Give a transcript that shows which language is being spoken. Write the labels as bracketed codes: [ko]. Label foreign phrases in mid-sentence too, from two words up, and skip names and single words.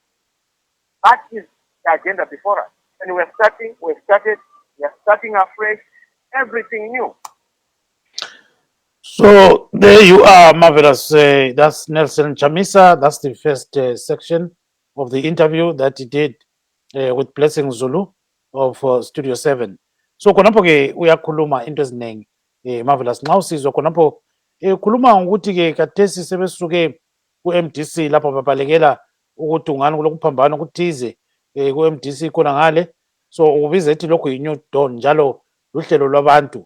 [en] That is the agenda before us. And we are starting afresh, everything new. So there you are, marvelous. That's Nelson Chamisa. That's the first section of the interview that he did with Blessing Zulu of Studio 7. [nd] So khonapho ke uyakhuluma into eziningi marvelous. Nxa usizwa khonapho khuluma ngokuthi ke kathesi sebesuke ku-MDC lapho babalekela ukuthi ungani kulokuphambana okuthize ku-MDC khona ngale. So ubiza ethi lokhu yi- [en] new dawn [nd] njalo luhlelo lwabantu.